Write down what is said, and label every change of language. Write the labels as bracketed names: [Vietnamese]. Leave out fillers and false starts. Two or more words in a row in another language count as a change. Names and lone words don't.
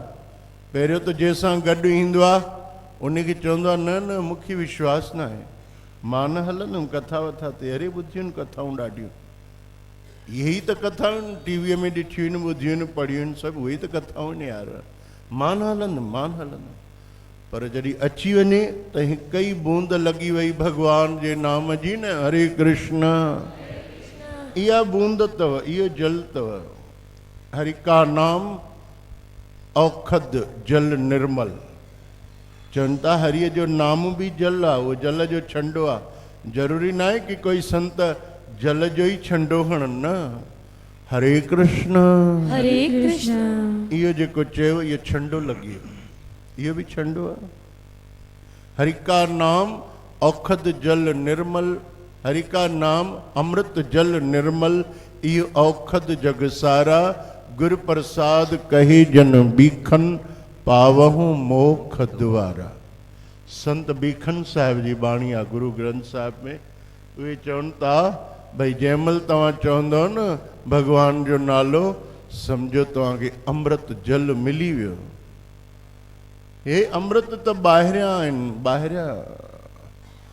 [Sindhi] पहिरियों त जंहिंसां गॾु ईंदो आहे उनखे चवंदो आहे न न मूंखे विश्वास न आहे मां न हलंदुमि कथा वथा ते। अरे ॿुधियूं आहिनि कथाऊं ॾाढियूं। इहे ई त कथाऊं टीवीअ में ॾिठियूं आहिनि ॿुधियूं आहिनि पढ़ियूं आहिनि सभु उहे ई त कथाऊं आहिनि यार। मां न हलंदुमि मां न हलंदुमि। पर जॾहिं अची वञे त हिकु ई बूंद लॻी वई भगवान जे नाम जी न हरे कृष्ण। इहा बूंद अथव इहो जल अथव। [Punjabi] ਹਰਿ ਕਾ ਨਾਮ ਅਉਖਧ ਜਲ ਨਿਰਮਲ। [Sindhi] चवनि था हरिअ जो नाम बि जल आहे। उहो जल जो छंडो आहे। ज़रूरी न आहे कि कोई संत जल जो ई छंडो हणनि न। हरे कृष्ण हरे कृष्ण। इहो जेको चयो इहो छंडो लॻी वियो। इहो बि छंडो आहे। [Punjabi] ਹਰਿ ਕਾ ਨਾਮ ਅਉਖਧ ਜਲ ਨਿਰਮਲ। ਹਰਿ ਕਾ ਨਾਮ ਅੰਮ੍ਰਿਤ ਜਲ ਨਿਰਮਲ। ਇਹੋ ਅਉਖਧ ਜਗ ਸਾਰਾ ਗੁਰ ਪ੍ਰਸਾਦ ਕਹੇ ਜਨ ਬੀਖਨ ਪਾਵਹੁ ਮੋਖ ਦੁਆਰਾ। [Sindhi] संत बीखन साहिब जी बाणी आहे गुरु ग्रंथ साहिब में। उहे चवनि था भई जंहिंमहिल तव्हां चवंदव न भगवान जो नालो सम्झो तव्हांखे अमृत जल मिली वियो। हे अमृत त ॿाहिरियां आहिनि ॿाहिरियां।